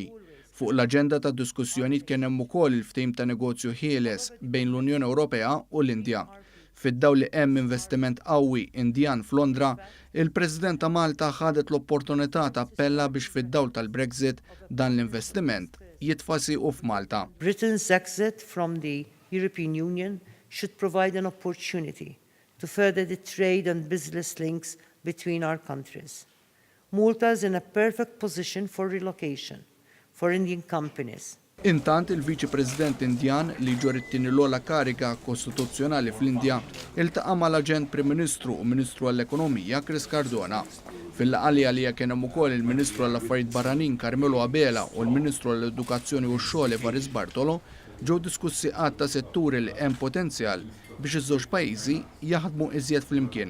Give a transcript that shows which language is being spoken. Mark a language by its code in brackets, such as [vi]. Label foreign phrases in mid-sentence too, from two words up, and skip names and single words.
[mt] Fuq l-aġenda ta' diskussjonijiet kien hemm ukoll il-ftehim ta' negozju ħieles bejn l-Unjoni Ewropea u l-Indja. Fid-dawl li hemm investiment qawwi Indjan f'Londra, il-President ta' Malta ħadet l-opportunità tappella biex fid-dawl tal-Brexit dan l-investiment jitfasi u f'Malta. [en] Britain's exit from the European Union should provide an opportunity to further the trade and business links between our countries. Malta is in a perfect position for relocation for Indian companies. [mt] Intant il-Viċi-President Indjan li ġorittin l-ogħla kariga kostituzzjonali fl-Indja iltaqa' mal-Aġent Prim Ministru u Ministru għall-Ekonomija Chris Cardona. Fil-laqgħa li kien hemm ukoll il-Ministru għall-Affarijiet Barranin Carmelo Abela u l-Ministru għall-Edukazzjoni u x-Xogħol Evaris Bartolo ġew diskussi qatt ta' setturi li hemm potenzjal biex iż-żewġ pajjiżi jaħdmu iżjed flimkien.